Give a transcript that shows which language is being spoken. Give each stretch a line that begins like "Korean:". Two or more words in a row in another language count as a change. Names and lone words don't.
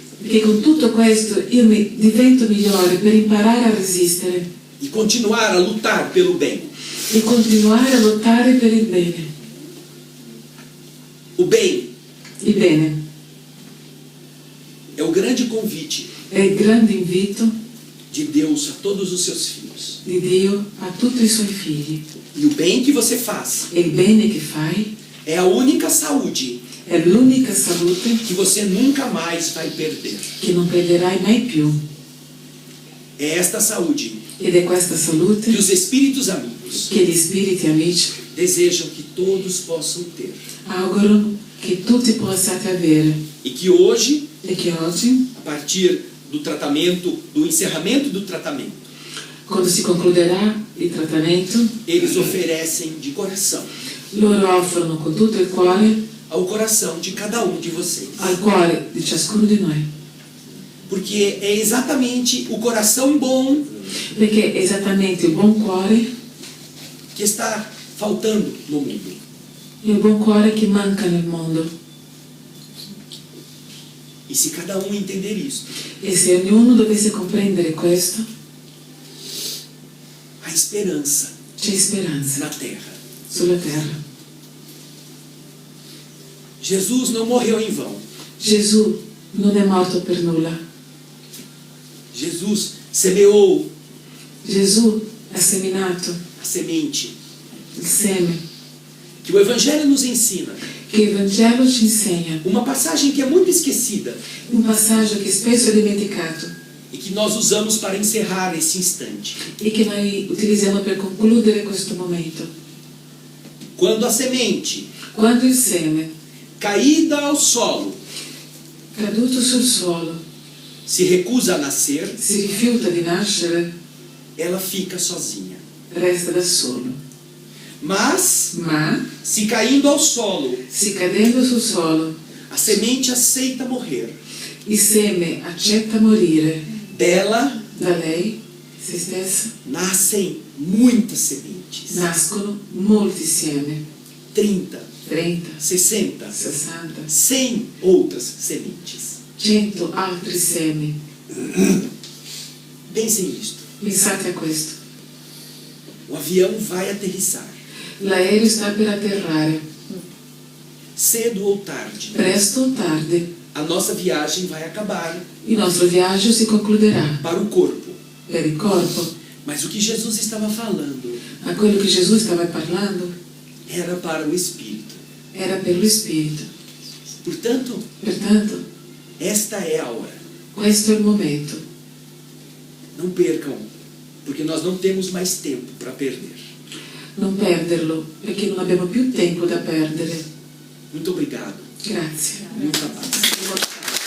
Italian: perché con tutto questo io mi divento migliore per imparare a resistere
Portuguese: E continuar a lutar pelo bem.
Italian: e continuare a lottare per il bene.
Portuguese: O bem
Italian: Il bene
Portuguese: é o grande convite
Italian: è il grande invito
Portuguese: de Deus a todos os seus filhos.
Italian: di Dio a tutti i suoi figli,
Portuguese: E o bem que você faz
Italian: e il bene che fai
Portuguese: é a única saúde
Italian: è l'unica salute
Portuguese: que você nunca mais vai perder.
Italian: che non perderai mai più,
Portuguese: É esta saúde
Italian: ed è questa salute
Portuguese: que os espíritos amigos
Italian: che gli spiriti amici
Portuguese: desejam que todos possam ter.
Italian: augurano che tutti possiate avere,
Portuguese: E que hoje,
Italian: e che oggi,
Portuguese: a partir do tratamento, do encerramento do tratamento,
Italian: quando si concluderà il trattamento,
Portuguese: eles oferecem de coração
Italian: loro offrono con tutto il cuore
Portuguese: ao coração de cada um de vocês.
Italian: al cuore di ciascuno di noi,
Portuguese: Porque é exatamente o coração bom
Italian: perché è esattamente il buon cuore,
Portuguese: que está faltando no mundo.
Italian: il buon cuore che manca nel mondo.
Portuguese: E se cada um entender isto,
Italian: E se ognuno dovesse comprendere questo,
Portuguese: há esperança
Italian: c'è speranza
Portuguese: na terra.
Italian: sulla terra.
Portuguese: Jesus não morreu em vão.
Italian: Gesù non è morto per nulla.
Portuguese: Jesus semeou
Italian: Gesù ha seminato
Portuguese: a semente
Italian: il seme
Portuguese: que o Evangelho nos ensina.
Italian: che il Vangelo ci insegna,
Portuguese: Uma passagem que é muito esquecida
Italian: un passaggio che spesso è dimenticato
Portuguese: e que nós usamos para encerrar esse instante.
Italian: e che noi utilizziamo per concludere questo momento.
Portuguese: Quando a semente
Italian: Quando il seme,
Portuguese: caída ao solo
Italian: caduto sul suolo,
Portuguese: se recusa a nascer,
Italian: si rifiuta di nascere,
Portuguese: ela fica sozinha.
Italian: resta da solo.
Portuguese: Mas,
Italian: Ma,
Portuguese: se caindo ao solo,
Italian: si cadendo sul suolo,
Portuguese: a semente aceita morrer,
Italian: il seme accetta morire.
Portuguese: dela
Italian: Da lei, se stessa,
Portuguese: nascem muitas sementes.
Italian: nascono molti seme,
Portuguese: 30,
Italian: 30,
Portuguese: 60,
Italian: 60,
Portuguese: 100 outras sementes.
Italian: 100 altri semi.
Portuguese: Pensem nisto.
Italian: Pensate a questo.
Portuguese: O avião vai aterrissar.
Italian: L'aereo sta per atterrare.
Portuguese: Cedo ou tarde,
Italian: Presto o tardi,
Portuguese: a nossa viagem vai acabar
Italian: il nostro viaggio si concluderà
Portuguese: para o corpo.
Italian: per il corpo.
Portuguese: Mas o que Jesus estava falando
Italian: Ma quello che Gesù stava parlando
Portuguese: era para o espírito.
Italian: era per lo spirito.
Portuguese: Portanto,
Italian: Pertanto,
Portuguese: esta é a hora.
Italian: questo è il momento.
Portuguese: Não percam, porque nós não temos mais tempo para perder.
Italian: Non perderlo, perché non abbiamo più tempo da perdere.
Portuguese: Muito obrigado.
Italian: Grazie.
Portuguese: Muita paz.